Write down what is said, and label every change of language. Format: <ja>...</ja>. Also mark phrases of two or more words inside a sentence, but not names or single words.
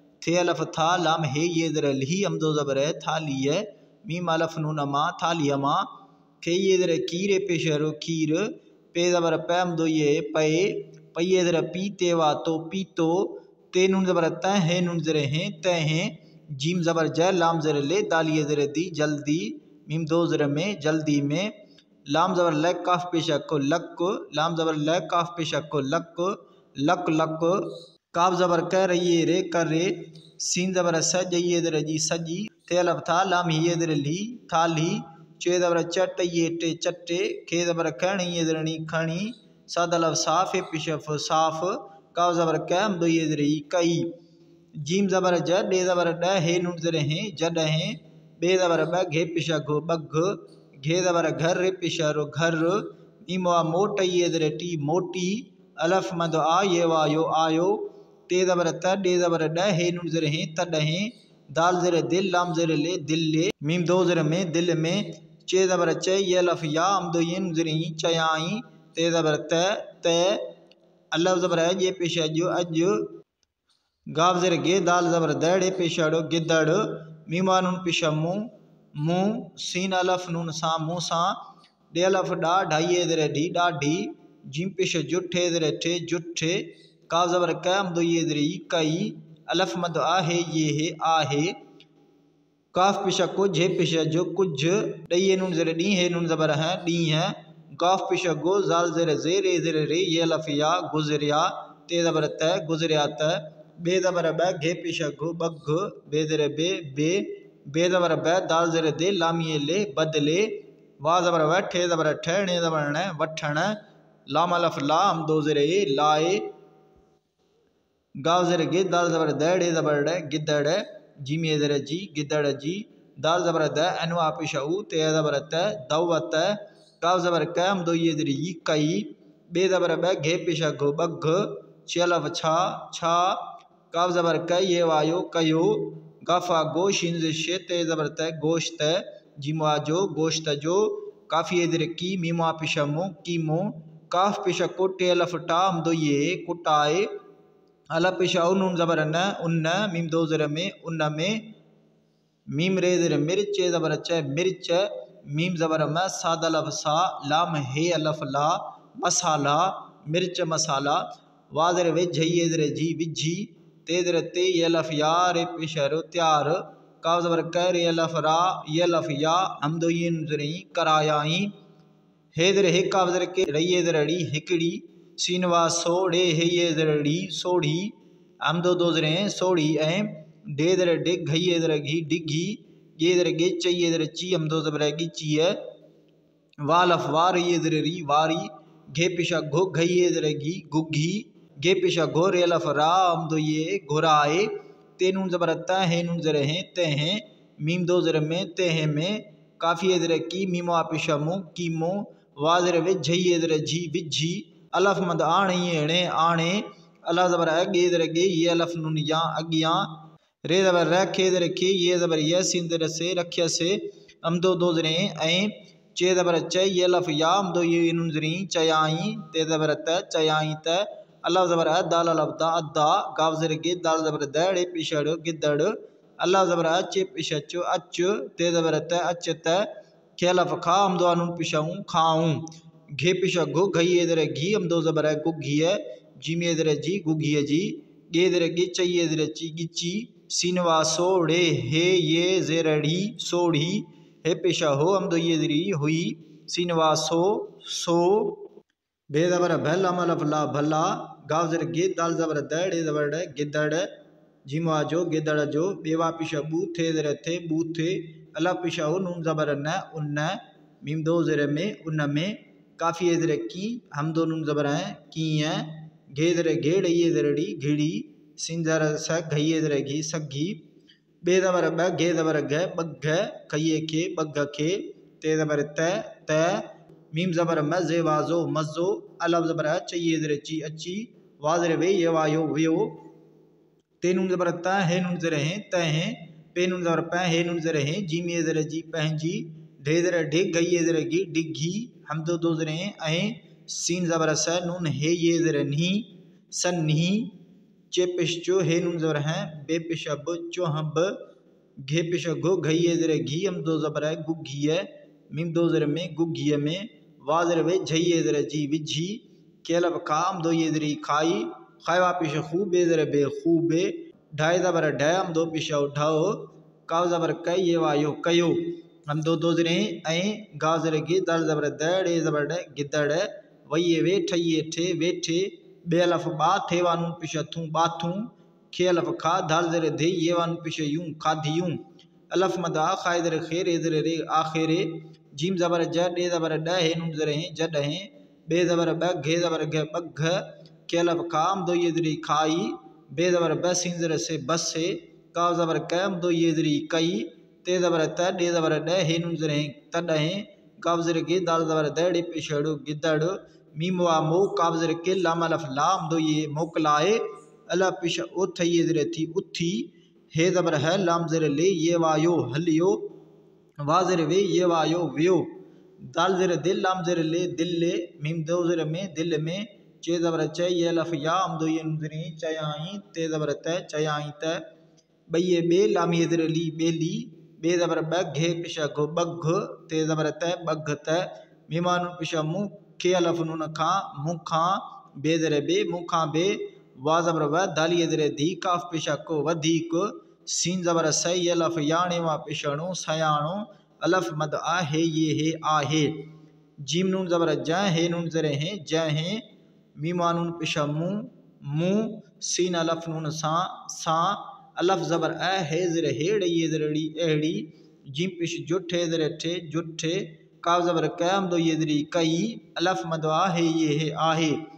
<sd>थे अलफ था लाम हे ये दर ली हमदो ज़बर है थाली है मीम अलफ नून मा थाली मा खे ये दर कीरे पेशरो खीर पे ज़बर पै हमदो ये पे पये दर पी तेवा तो पीतो ते नून ज़बर तै हे नून ज़र हैं तै हैं जीम ज़बर ज लाम ज़र ले दालिए ज़र दी जल्दी मीम दो ज़र में जल्दी में लाम ज़बर ल काफ पेशा को लक लाम ज़बर ल काफ पेशा को लक लक लक काफ ज़बर कह रही रे कर रे सीन ज़बर सज ये दर जी सजी थे अलफ था लाम ही दर ली थाली चे ज़बर चट ये टे चट्टे खे ज़बर खणी ये दरणी खणी साद अलफ साफ है पिशफ साफ काफ ज़बर कह हम दो ये दर कई जीम ज़बर ज डे ज़बर ड हे नून ज़र हैं जड हैं बे ज़बर ब घे पिशा घो बघ घे ज़बर घर रे पिशा रो घर मीमवा मोट ये दर टी मोटी अलफ मद आ ये वायो आयो ते ज़बर त डे ज़बर ड हे नून ज़र हैं तड हैं दाल ज़र दिल लाम ज़र ले दिल ले मीम दो ज़र में दिल में चे ज़बर च ये अलफ या हम दो ये नून ज़र ही चयाई ते ज़बर त अलफ ज़बर है ये पेशा जो अज गाव ज़र गे दाल ज़बर दड़े पेशाड़ो गिदड़ मीमा नून पेशा मुँह मुँह सीन अलफ नून सा मुँह सा डे अलफ डा ढाई दर ढी डाढ़ी जिम पेशा जुठे दर ठे जुठे काव ज़बर क हम दो ये दर कई अलफ मद आ है आहे काफ पेशा को झे पेशा जो कुछ डे नून ज़र डी है नून ज़बर है डी है काफ पेशा गो जाल ज़र जे रे ज़र रे ये अलफ या गुजरिया ते ज़बर त गुजरिया त बे ज़बर ब घे पेशा घो बघ बे ज़र बे ज़बर ब दाल ज़र दे लामिए ले बदले वा ज़बर व ठे ज़बर ठहने ज़बर न वठण लाम अलफ ला हम दो ज़र लाए गाव ज़र गे दाल ज़बर दड़े ज़बर ड गिदड़ जीमे ज़र जी गिदड़ जी दाल ज़बर द अनवा पेशा ऊ ते ज़बर त दौवत काव ज़बर क हम दो ये ज़र कई बे ज़बर ब घे पेशा घो बघ चलफ छा काव ज़बर क ये वायो कयो गाफा गोशिन शे ते ज़बर त गोश्त जिमवा जो गोश्त जो काफ़ी इधर की मीमा पेशा मो कीमो काफ पेशा को टे अलफ टा हम दो ये कुटाए अलफ पेशा उन ज़बर न उन्न मीम दो ज़र में उन्न में मीम रे ज़र मिर्च ज़बर च मिर्च मीम ज़बर म साद अलफ सा लाम हे अलफ ला मसाला मिर्च मसाला वाज़र वे झये ज़र जी विझी ते ज़र ते ये अलफ या रे पेशा रो त्यार काव ज़बर क रे अलफ रा ये अलफ या हम दो ये ज़र करायाई हे ज़र हे काव ज़र के रही ज़र ड़ी हिकड़ी सीनवा सोड़े हे ये ज़र ड़ी सोड़ी हम दो ज़र सोड़ी ऐं डे ज़र डिग घई ज़र घी डिघी ये ज़र गे चाहिए ज़र ची हम दो ज़बर गी है वालफ वार ये ज़र री वारी घे पेशा घो घई ज़र घी गुघी गे पेशा घो रे अलफ रा हम दो ये घोराए ते नून ज़बर त है नून ज़र हैं ते हैं मीम दो ज़र में ते हैं में काफ़ी ज़र की मीमा पेशा मु कीमो वाज़र वे झई ज़र जी विझी अलफ मद आणे आणे अला ज़बर अगे ज़र गे ये अलफ नून या अगियाँ रे ज़बर रखे ज़र खे ये ज़बर ये सीन ज़र से रखिया से हम दो ज़र ऐं चे ज़बर च ये अलफ या हम दो ये नून ज़र चयाई ते ज़बर त चयाई त अल्लाह ज़बर दाल अलफ दा अद्दा गाव ज़र गे दाल ज़बर दड़े पिशड़ गिदड़ अल्लाह ज़बर अच पिशच अच ते ज़बर त अच त खे अलफ खा हम दो नून पिशाऊँ खाऊँ घे पिशा घो घई ज़र घी हम दो ज़बर गुघी है जिमे ज़र जी गुघी जी गे ज़र गे चाहिए ज़र ची गिची सीनवा सोड़े हे ये ज़ेरड़ी सोड़ी हे पेशा हो हम दो ये ज़री हुई सीनवा सो बे ज़बर भल हम अलफ ला भला गाव ज़र गे दाल ज़बर दड़े ज़बर ड गिदड़ जिमवा जो गिदड़ जो बेवा पेशा बूथे ज़र थे बूथे अला पेशा हो नून ज़बर न उन्न मीम दो ज़र में उन्न में काफ़ी ज़र की हम दो नून ज़बर हैं की हैं घे ज़र घेड़ ये ज़रड़ी घिड़ी सिन ज़र स घई ज़र घी सघी बे ज़बर ब घे ज़बर घ बघ खइए खे बघ खे ते ज़बर त मीम ज़बर म जे वाज़ो मज़ो अलफ ज़बर चाहिए ज़र ची अच्छी वाज़र वे ये वायो व्यो ते नून ज़बर त है नून ज़र हैं त हैं पे नून ज़बर प है नून ज़र हैं जीम ये ज़र जी पहजी ढे ज़र ढिग घई ये ज़र घी डिघी हम दो ज़र हैं सीन ज़बर स नून है ये ज़र नी सन्नी चे पेश चो हे नून ज़बर हैं बे पेश अब चो हम ब घे पेश घो घई ए ज़रे घी हम दो ज़बर है गु घी है मीम दो ज़रे में गु घी में वा ज़रे वे झई ए ज़रे जी विझी केलब काम दो ये ज़रे खाई खावा पेश खूब बे ज़रे बे खूबे ढाई ज़बर ढम दो पेश ढाओ काव ज़बर कई ये वायो कयो हम दो ज़रे ऐं गा ज़रे गे दर ज़बर दड़ ए ज़बर ड गिदड़ वही वे ठइए ठे वेठे बे अलफ बा थे वानू पेश थू बाथू खे अलफ खा धार ज़रे धे ये वानू पेश यूं खाधियूं अलफ मदा खाए ज़रे खेर ए ज़रे रे आखेरे जीम ज़बर ज डे ज़बर ड हे नून ज़रे हैं जड हैं बे ज़बर ब घे ज़बर घ बघ के अलफ काम दो ये ज़री खाई बे ज़बर ब सिन ज़रे से बस से काव ज़बर कैम दो ये ज़री कई ते ज़बर त डे ज़बर ड हे नून ज़रे हैं तड हैं काव ज़रे गे दाल ज़बर दड़े पेशड़ गिदड़ मीम वा मो काव ज़रे के लाम अलफ लाम दो ये मोकलाए अला पेश उथ ये ज़रे थी उथी हे ज़बर है लाम ज़रे ले ये वायो हलियो वा ज़रे वे ये वायो व्यो दाल ज़रे दिल लाम ज़रे ले दिल ले मीम दो ज़रे में दिल में चे ज़बर च ये लफ या हम दो ये नुज़री चयाई ते ज़बर त चयाई त बये बे लाम ये ज़रे ली बेली बे ज़बर ब घे पेश घो बघ ते ज़बर त बघ त मीमानु पेश मुँह खे अलफ नून खां मुँह खां बे ज़रे बे मुँह खां बे वा ज़बर व दाली ये ज़रे धी काफ पेश को वधीक सीन ज़बर सही ये लफ याणे वा पेशणो सयाणो अलफ मद आ हे आहे जीम नून ज़बर ज हे नून ज़रे हैं ज हैं मीमा नून पेश मुँह सीन अलफ नून सा अलफ ज़बर अ हे ज़रे हेड़ी ये ज़रड़ी अहड़ी जीम पेश जुठ हे ज़रे ठे जुठे काव ज़बर कैम दो ये ज़री कई अलफ मद आ हे आहे</sd>